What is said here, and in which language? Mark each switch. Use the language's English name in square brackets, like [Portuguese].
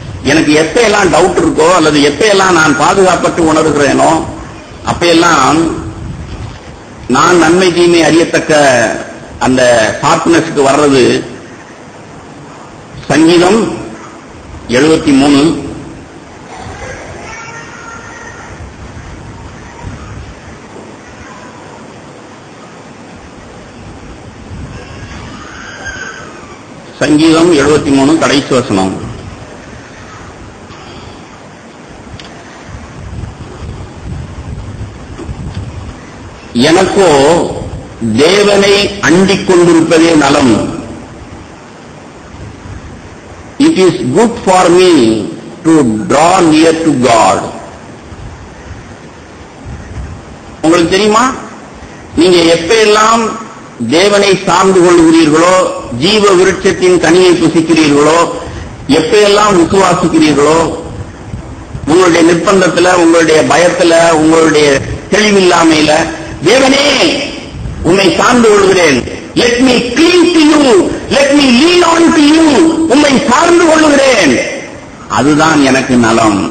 [Tamil] எனக்கு எப்பெல்லாம் டவுட் இருக்கோ அல்லது எப்பெல்லாம் நான் பாதுகாப்பட்டு உணர்கிறேனோ அப்பெல்லாம் நான் நன்மை தீமை அறியத்தக்க அந்த ஷார்ப்னஸ்க்கு வர்றது சங்கீதம் 73 சங்கீதம் 73 கடைசி வசனம். எனக்கோ தேவனை அண்டிக் கொண்டிருப்பதே நலம். [English] It is good for me to draw near to God. [Tamil] உங்களுக்கு தெரியுமா, நீங்க எப்பெல்லாம் தேவனை சார்ந்து கொள்கிறீர்களோ, ஜீவ விருட்சத்தின் கனியை புசிக்கிறீர்களோ, எப்பெல்லாம் விசுவாசிக்கிறீர்களோ, உங்களுடைய நிர்பந்தத்துல, உங்களுடைய பயத்துல, உங்களுடைய தெளிவில்லாமையில தேவனே உன்னை சார்ந்து கொள்கிறேன், [English] let me cling to you, [Tamil] let me lean on to you, உன்னை சார்ந்து கொள்கிறேன், அதுதான் எனக்கு நலம்.